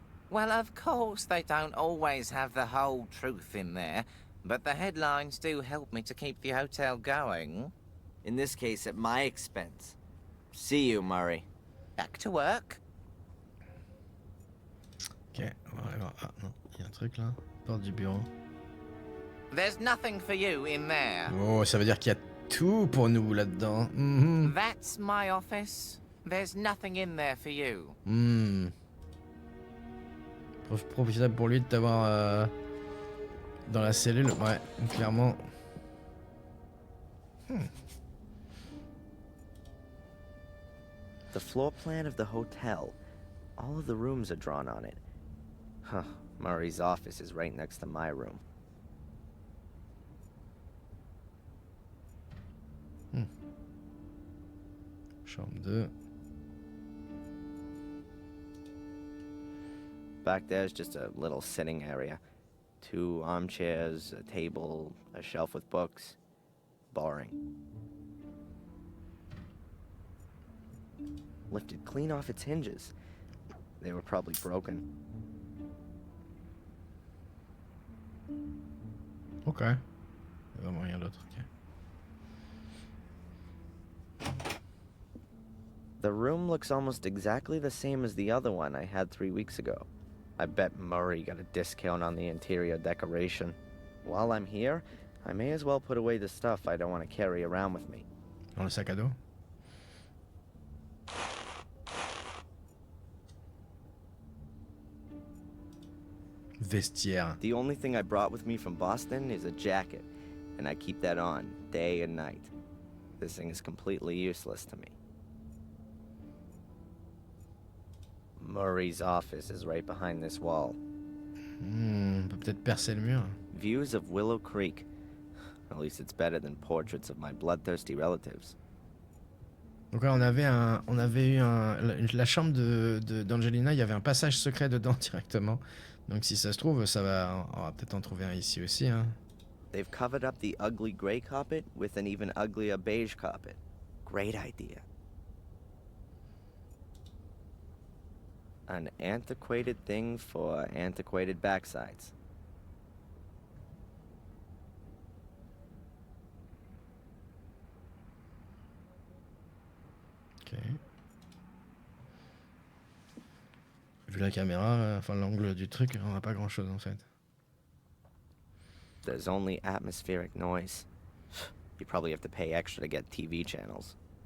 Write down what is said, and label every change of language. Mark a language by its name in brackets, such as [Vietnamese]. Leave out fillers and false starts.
[English] Well, of course, they don't always have the whole truth in there, but the headlines do help me to keep the hotel going. In this case, at my expense. See you, Murray. Back to work. [French] Ok, on va aller voir. Ah non, il y a un truc là. Porte du bureau. [English] There's nothing for you in there. [French] Oh, ça veut dire qu'il y a tout pour nous là-dedans. Mm-hmm. [English] That's my office. There's nothing in there for you. [French] Profitable pour lui de t'avoir dans la cellule, ouais, clairement. [English] The floor plan of the hotel. All of the rooms are drawn on it. Huh, Murray's office is right next to my room. [French] Chambre 2. [English] Back there's just a little sitting area. 2 armchairs, a table, a shelf with books. Boring. Lifted clean off its hinges. They were probably broken. Ok. [French] Il y a vraiment rien d'autre, ok. [English] The room looks almost exactly the same as the other one I had 3 weeks ago. I bet Murray got a discount on the interior decoration. While I'm here, I may as well put away the stuff I don't want to carry around with me. [French] Dans le sac à dos. Vestiaire. [English] The only thing I brought with me from Boston is a jacket. and I keep that on day and night. This thing is completely useless to me. Murray's office is right behind this wall. [French] On peut peut-être percer le mur. [English] Views of Willow Creek. At least it's better than portraits of my bloodthirsty relatives. [French] Donc là, on avait eu la chambre d'Angelina, il y avait un passage secret dedans directement. Donc si ça se trouve, on va peut-être en trouver un ici aussi. Hein. [English] They've covered up the ugly gray carpet with an even uglier beige carpet. Great idea. An antiquated thing for antiquated backsides. Ok. [French] Vu la caméra, enfin l'angle du truc, on n'a pas grand chose en fait. [English] There's only atmospheric noise. You probably have to pay extra to get TV channels.